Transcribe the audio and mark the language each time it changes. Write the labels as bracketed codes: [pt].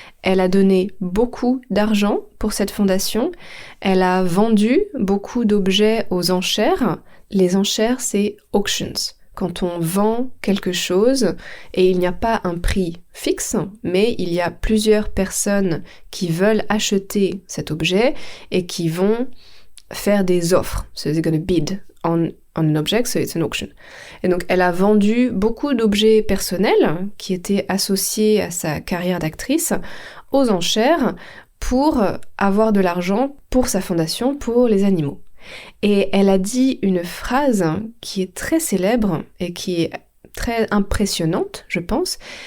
[fr] Elle a donné beaucoup d'argent pour cette fondation, elle a vendu beaucoup d'objets aux enchères. Les enchères, c'est auctions. Quand on vend quelque chose, et il n'y a pas un prix fixe, mais il y a plusieurs personnes qui veulent acheter cet objet et qui vont faire des offres. [en] So they're going to bid on an object, so it's an auction. [fr] Et donc elle a vendu beaucoup d'objets personnels qui étaient associés à sa carrière d'actrice aux enchères pour avoir de l'argent pour sa fondation pour les animaux. Et elle a dit une phrase qui est très célèbre et qui est très impressionnante, je pense.